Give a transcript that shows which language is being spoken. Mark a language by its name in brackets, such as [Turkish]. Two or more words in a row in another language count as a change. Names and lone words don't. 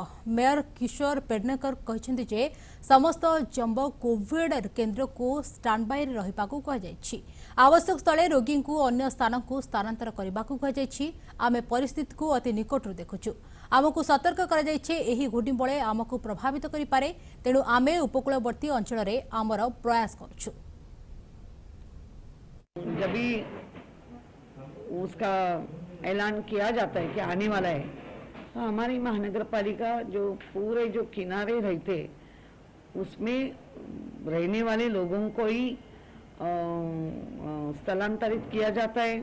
[Odia] ମେୟର କିଶୋର ପେଡନେକର କହିଛନ୍ତି ଯେ ସମସ୍ତ ଜମ୍ବୋ କୋଭିଡ୍ କେନ୍ଦ୍ରକୁ ଷ୍ଟାଣ୍ଡବାଇରେ ରହିବାକୁ କୁହାଯାଇଛି। ଆବଶ୍ୟକ ସ୍ଥଳେ ରୋଗୀଙ୍କୁ ଅନ୍ୟ ସ୍ଥାନକୁ ସ୍ଥାନାନ୍ତର କରିବାକୁ କୁହାଯାଇଛି। ଆମେ ପରିସ୍ଥିତିକୁ ଅତି ନିକଟରୁ ଦେଖୁଛୁ। ଆମକୁ ସତର୍କ କରାଯାଇଛି ଏହି ଘୂର୍ଣ୍ଣିବଳୟ ଆମକୁ ପ୍ରଭାବିତ କରିପାରେ, ତେଣୁ ଆମେ ଉପକୂଳବର୍ତ୍ତୀ ଅଞ୍ଚଳରେ ଆମର ପ୍ରୟାସ କରୁଛୁ। [Hindi] उसका ऐलान किया जाता है कि आने वाला है, तो हमारी महानगर पालिका जो पूरे जो किनारे रहते उसमें रहने वाले लोगों को ही स्थलांतरित किया जाता है।